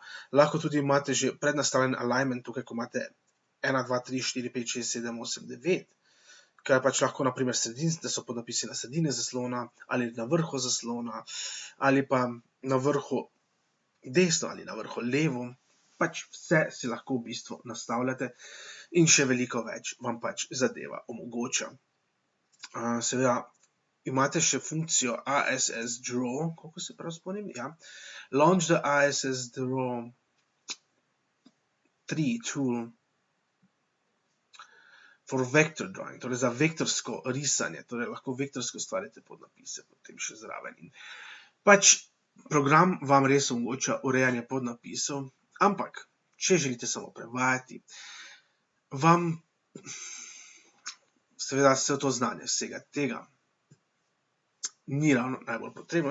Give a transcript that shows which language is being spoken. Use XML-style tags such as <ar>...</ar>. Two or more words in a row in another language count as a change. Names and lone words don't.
<sl>Lahko tudi imate že prednastavljen alignment tukaj, ko imate 1, 2, 3, 4, 5, 6, 7, 8, 9, ker pač lahko naprimer da so podnapisi na sredini zaslona, ali na vrhu zaslona, ali pa na vrhu desno ali na vrhu levo. Pač vse si lahko v bistvu nastavljate in še veliko več vam pač zadeva omogoča. Seveda imate še funkcijo ASS Draw, koliko se prav spomnim, ja.</sl> <en>Launch the ASS Draw 3 tool for vector drawing,</en> <sl>torej za vektorsko risanje, torej lahko vektorsko ustvarite podnapise potem še zraven. Pač program vam res omogoča urejanje podnapisov, ampak, če želite samo prevajati, vam seveda vse to znanje vsega tega ni ravno najbolj potrebno.</sl>